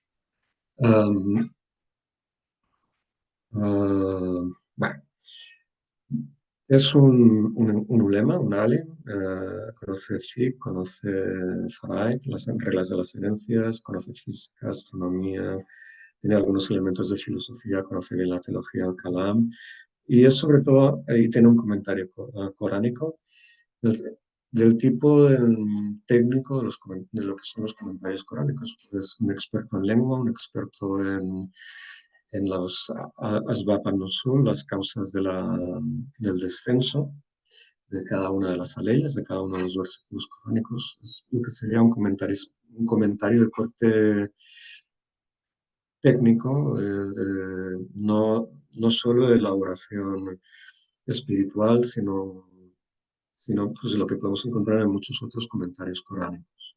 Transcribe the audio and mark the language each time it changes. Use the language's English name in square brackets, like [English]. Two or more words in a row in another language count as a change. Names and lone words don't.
[Spanish] Bueno, es un ulema, un alim, conoce fiqh, conoce faraid, las reglas de las herencias, conoce física, astronomía, tiene algunos elementos de filosofía, conoce bien la teología del kalam y es sobre todo, ahí tiene un comentario coránico del, del tipo técnico de lo que son los comentarios coránicos. Es un experto en lengua, un experto en los [Arabic] أسباب النزول, [Spanish] las causas del descenso de cada una de las aleyas, de cada uno de los versículos coránicos. Es lo que sería un comentario de corte técnico, no solo de elaboración espiritual, sino pues, lo que podemos encontrar en muchos otros comentarios coránicos.